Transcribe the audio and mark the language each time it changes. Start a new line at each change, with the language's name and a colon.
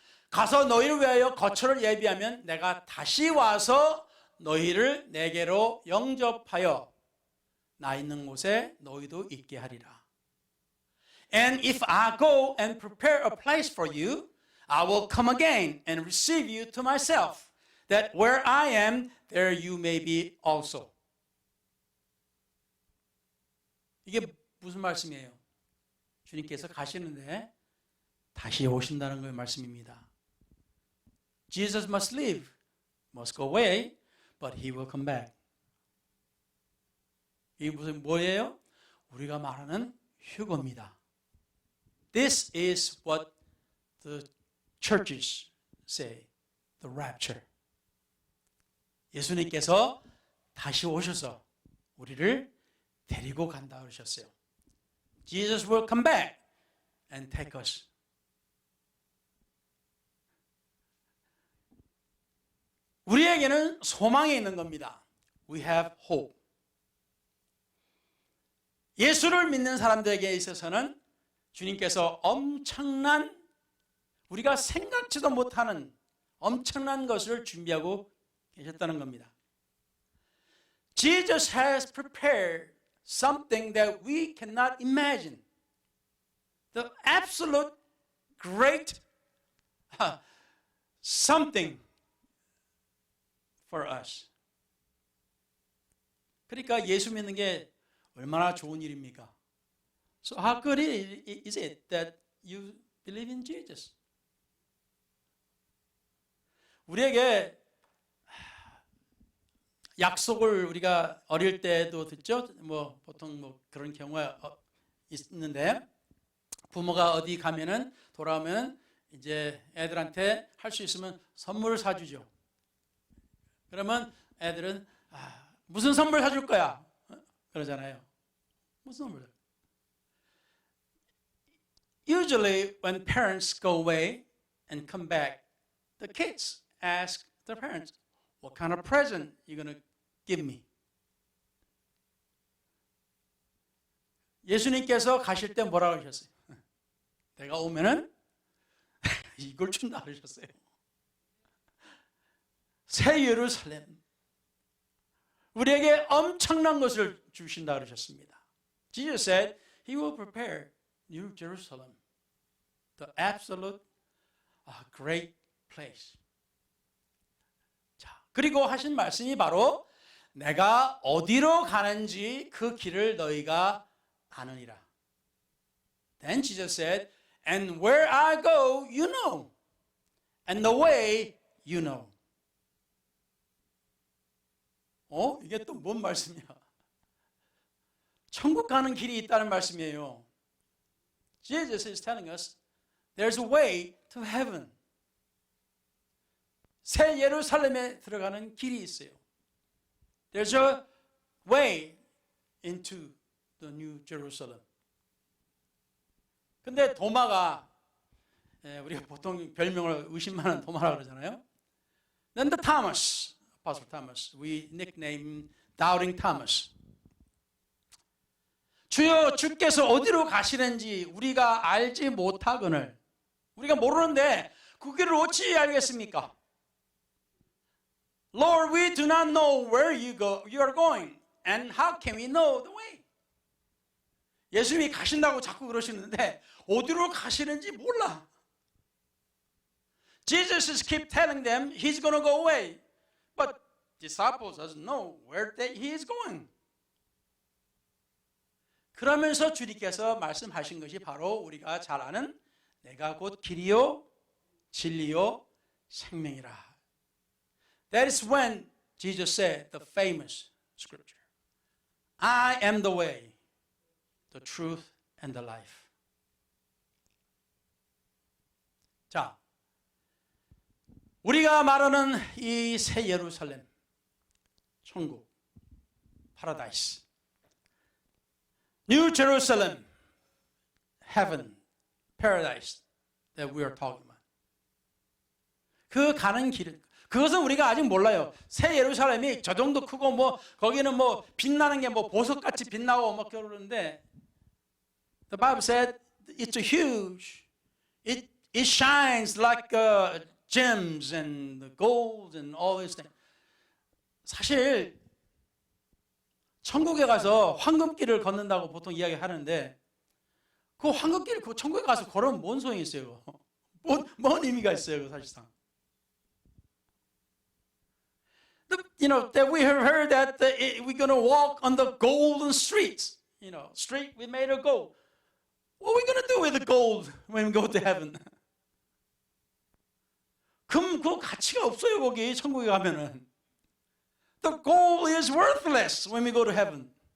Korean: 가서 너희를 위하여 거처를 예비하면 내가 다시 와서 너희를 내게로 영접하여 나 있는 곳에 너희도 있게 하리라.
English: And if I go and prepare a place for you, I will come again and receive you to myself, that where I am, there you may be also.
Korean: 이게 무슨 말씀이에요? 주님께서 가시는데 다시 오신다는 그 말씀입니다.
English: Jesus must leave, must go away, but he will come back.
Korean: 이게 무슨 뭐예요? 우리가 말하는 휴거입니다.
English: This is what the churches say, the rapture.
Korean: 예수님께서 다시 오셔서 우리를 데리고 간다 그러셨어요.
English: Jesus will come back and take us.
Korean: 우리에게는 소망이 있는 겁니다.
English: We have hope.
Korean: 예수를 믿는 사람들에게 있어서는 주님께서 엄청난 우리가 생각지도 못하는 엄청난 것을 준비하고 계셨다는 겁니다.
English: Jesus has prepared something that we cannot imagine. The absolute great something for us.
Korean: 그러니까 예수 믿는 게 얼마나 좋은 일입니까?
English: So how good is it that you believe in Jesus?
Korean: 우리에게 약속을 우리가 어릴 때도 듣죠. 보통 그런 경우가 있는데 부모가 어디 가면은 돌아오면 이제 애들한테 할 수 있으면 선물을 사주죠. 그러면 애들은 무슨 선물 사줄 거야? 그러잖아요. 무슨 선물?
English: Usually when parents go away and come back, the kids ask their parents, What kind of present you going to give me?
Korean: 예수님께서 가실 때 뭐라고 하셨어요? 내가 오면은 이걸 준다 그러셨어요. 새 예루살렘, 우리에게 엄청난 것을 주신다 그러셨습니다.
English: Jesus said He will prepare New Jerusalem, the absolute great place.
Korean: 자, 그리고 하신 말씀이 바로 내가 어디로 가는지 그 길을 너희가 아느니라.
English: Then Jesus said, and where I go, you know, and the way you know.
Korean: 이게 또 뭔 말씀이야? 천국 가는 길이 있다는 말씀이에요.
English: Jesus is telling us there's a way to heaven.
Korean: 새 예루살렘에 들어가는 길이 있어요.
English: There's a way into the New Jerusalem.
Korean: 근데 도마가 우리가 보통 별명을 의심하는 도마라고 그러잖아요.
English: Then the Thomas, Apostle Thomas, we nickname Doubting Thomas.
Korean: 주여 주께서 어디로 가시는지 우리가 알지 못하거늘 우리가 모르는데 그 길을 어찌 알겠습니까?
English: Lord, we do not know where you are going, and how can we know the way?
Korean: 예수님이 가신다고 자꾸 그러시는데 어디로 가시는지 몰라.
English: Jesus keep telling them He's going to go away, but disciples doesn't know where He is going.
Korean: 그러면서 주님께서 말씀하신 것이 바로 우리가 잘 아는 내가 곧 길이요 진리요 생명이라.
English: That is when Jesus said the famous scripture. I am the way, the truth, and the life.
Korean: 자, 우리가 말하는 이 새 예루살렘, 천국, 파라다이스,
English: New Jerusalem, heaven, paradise that we are talking about.
Korean: 그 가는 길은 그것은 우리가 아직 몰라요. 새 예루살렘이 저 정도 크고 뭐 거기는 뭐 빛나는 게 뭐 보석같이 빛나고 막 그러는데
English: The Bible said it's huge. It shines like gems and the gold and all these things.
Korean: 사실 천국에 가서 황금길을 걷는다고 보통 이야기하는데 그 황금길 그 천국에 가서 걸으면 뭔 소용이 있어요? 뭔 의미가 있어요, 사실상?
English: You know that we have heard that we're going to walk on the golden streets. You know, street we made of gold. What are we going to do with the gold when we go to heaven?
Korean: 금 그 가치가 없어요 거기 천국에 가면은.
English: The gold is worthless when we go to heaven.